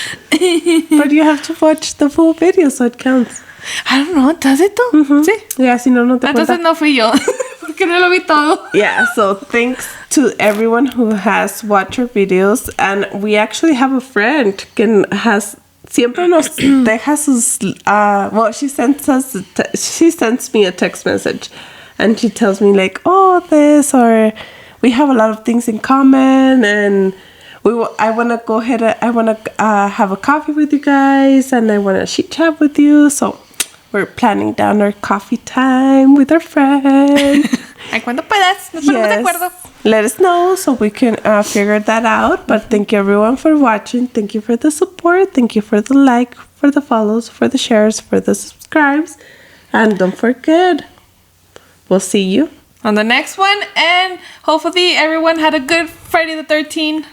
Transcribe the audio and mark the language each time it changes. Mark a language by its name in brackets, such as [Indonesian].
[English] But you have to watch the full video so it counts. I don't know, ¿does it though? Mm-hmm. [Spanish] Sí. Yeah, si no te Entonces cuenta. no fui yo, porque no lo vi todo. [English] Yeah, so thanks to everyone who has watched our videos. And we actually have a friend [Spanish] que [English] has... [Spanish] Siempre nos deja sus... [English] well, she sends me a text message. And she tells me like, oh, this, or we have a lot of things in common. And I want to go ahead, I want to have a coffee with you guys. And I want to chit chat with you. So we're planning down our coffee time with our friend. [Spanish] Ay, cuando puedas, nos ponemos de acuerdo. [English] Let us know so we can figure that out. But thank you everyone for watching. Thank you for the support. Thank you for the like, for the follows, for the shares, for the subscribes. And don't forget, we'll see you on the next one. And hopefully everyone had a good Friday the 13th.